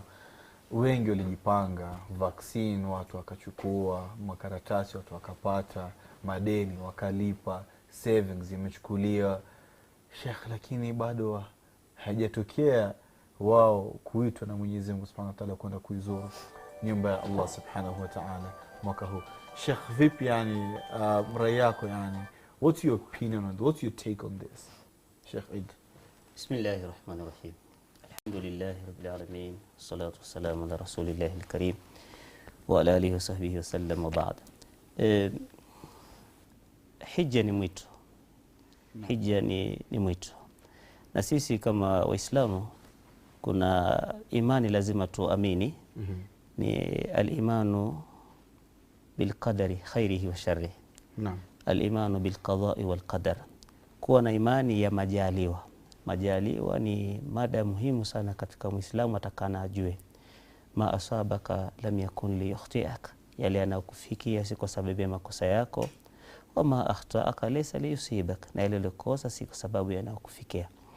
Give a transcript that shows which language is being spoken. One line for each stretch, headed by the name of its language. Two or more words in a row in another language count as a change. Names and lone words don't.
Swahili: Wengi walijipanga, vaccine watu wakachukua, makaratasi watu wakapata, madeni wakalipa, savings imechukuliwa Sheikh, lakini bado haijatokea wao kuitwa na Mwenyezi Mungu
Arabic: سبحانه وتعالى
Swahili: kwenda kuizuru nyumba ya Allah
Arabic: سبحانه وتعالى
Swahili: mwaka huu. Sheikh, vipi yani rai yako yani,
English: what's your opinion on, what's your take on this Sheikh Eid?
Arabic: بسم الله الرحمن الرحيم. الحمد لله رب العالمين، الصلاة والسلام على رسول الله الكريم وعلى آله وصحبه وسلم وبعد.
Swahili: Hija ni mwito. Hija ni mwito. Na sisi kama Waislamu kuna imani lazima tuamini.
Arabic: Ni الإيمان بالقدر خيره وشره.
Swahili: Naam.
Arabic: الإيمان بالقضاء والقدر.
Swahili: Kuwa na imani ya majaliwa. Majaliwa ni mada muhimu sana katika Muislamu atakana ajue.
Arabic: ما أصابك لم يكن ليخطئك,
Swahili: yale yanayokufikia si kwa sababu ya makosa yako.
Arabic: وما أخطأك ليس ليصيبك,
Swahili: na yale ulikosa si kwa sababu yanayokufikia.